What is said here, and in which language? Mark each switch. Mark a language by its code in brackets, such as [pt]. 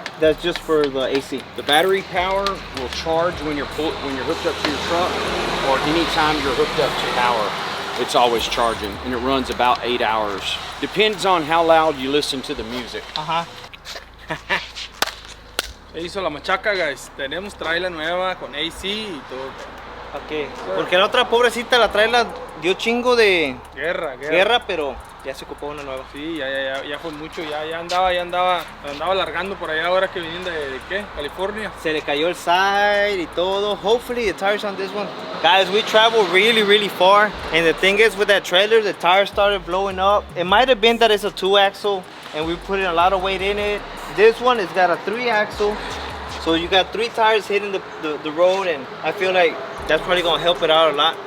[en] That's just for the AC. The battery power will charge when you're hooked up to your truck, or anytime you're hooked up to power. It's always charging, and it runs about 8 hours. Depends on how loud you listen to the music. [es] Se hizo la machaca, guys. Tenemos trailer nueva con AC y todo. Ok, porque la otra pobrecita la trailer dio chingo de Guerra. pero Ya se ocupó una nueva. Sí, ya fue mucho, ya andaba largando por allá ahora que vienen de ¿qué? California. Se le cayó el side y todo. [en] Hopefully the tires on this one. Guys, we traveled really far, and the thing is with that trailer, the tires started blowing up. It might have been that it's a 2-axle and we put in a lot of weight in it. This one has got a 3-axle, so you got 3 tires hitting the road, and I feel like that's probably gonna help it out a lot.